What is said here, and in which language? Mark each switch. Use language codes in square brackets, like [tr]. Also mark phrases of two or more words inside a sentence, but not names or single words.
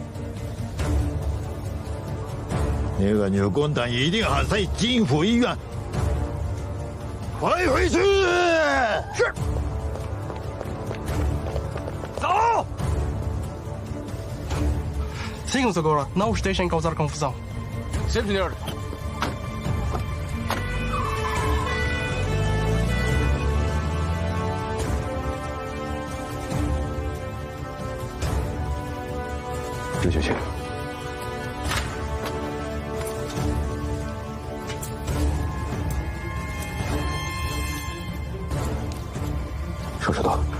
[zh] 那个女共党一定还在金府医院，快回去！是。 [pt] 走。Sigam-nos agora, não os deixem causar confusão. Sim, senhor. [zh] 这就行。手指头。